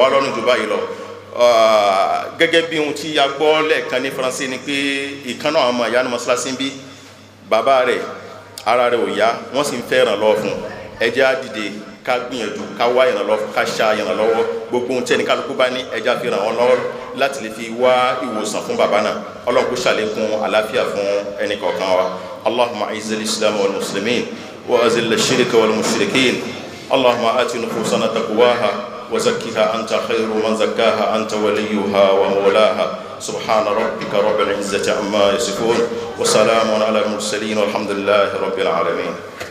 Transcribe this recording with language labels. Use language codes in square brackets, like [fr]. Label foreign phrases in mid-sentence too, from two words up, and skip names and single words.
[yo] wá lọ́rùn jù báyìí lọ gẹ́gẹ́ bí ohun tí a gbọ́ lẹ́ẹ̀kan ní Faransé ni pé ìkan náà ọmọ ìyá ní mọ́ṣáláṣí ń bí bàbá rẹ̀ ara rẹ̀ ò yá wọ́n sì ń fẹ́ ìrànlọ́wọ́ fún ẹ jẹ́ á dìde ká gbìyànjú ká wá ìrànlọ́wọ́ ká ṣa ìrànlọ́wọ́ gbogbo ohun tí ẹnì kálukú bá ní ẹ jẹ́ á fi ràn wọ́n lọ́wọ́ láti lè fi wá ìwòsàn fún bàbá náà Ọlọ́run kó ṣàlékún àlàáfíà fún ẹnì kọ̀ọ̀kan wa [ar] اللهم أعز الإسلام والمسلمين وأذل الشرك والمشركين اللهم آت نفوسنا تقواها وزكها أنت خير من زكاها أنت وليها ومولاها سبحان ربك رب العزة عما يصفون وسلام على المرسلين والحمد لله رب العالمين